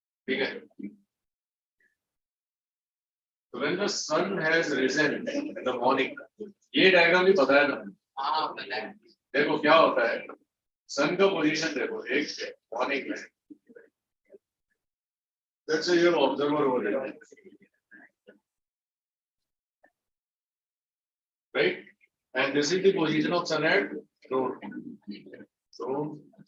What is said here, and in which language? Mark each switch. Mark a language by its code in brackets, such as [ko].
[en] Okay. So when the sun has risen in the morning, [hi] ये diagram भी पता है ना? देखो क्या होता है? Sun का position देखो एक morning में. [en] Let's say you are observer over there. Right? And this is the position of sun at noon. So